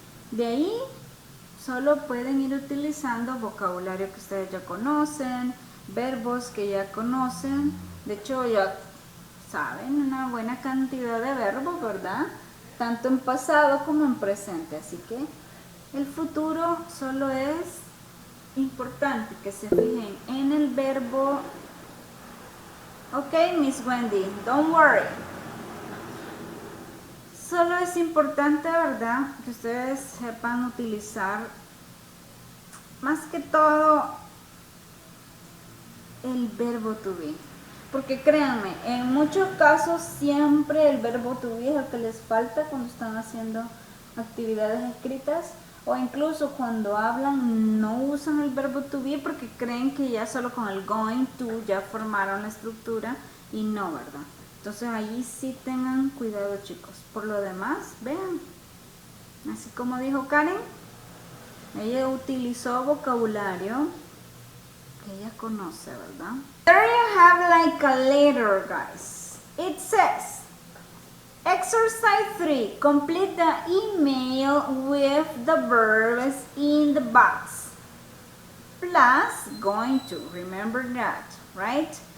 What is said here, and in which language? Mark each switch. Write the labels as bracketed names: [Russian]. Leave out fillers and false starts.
[Spanish] De ahí solo pueden ir utilizando vocabulario que ustedes ya conocen, verbos que ya conocen. De hecho, ya saben una buena cantidad de verbos, ¿verdad? Tanto en pasado como en presente. Así que el futuro solo es importante que se fijen en el verbo. [English] Ok, Miss Wendy, don't worry. [Spanish] Solo es importante, ¿verdad?, que ustedes sepan utilizar más que todo el verbo to be. Porque créanme, en muchos casos siempre el verbo to be es el que les falta cuando están haciendo actividades escritas, o incluso cuando hablan no usan el verbo to be porque creen que ya solo con el going to ya formaron la estructura, y no, ¿verdad? Entonces ahí sí tengan cuidado, chicos. Por lo demás, vean, así como dijo Karen, ella utilizó vocabulario que ella conoce, ¿verdad? [English] There you have like a letter, guys. It says, exercise 3, complete the email with the verbs in the box. Plus, going to, remember that, right?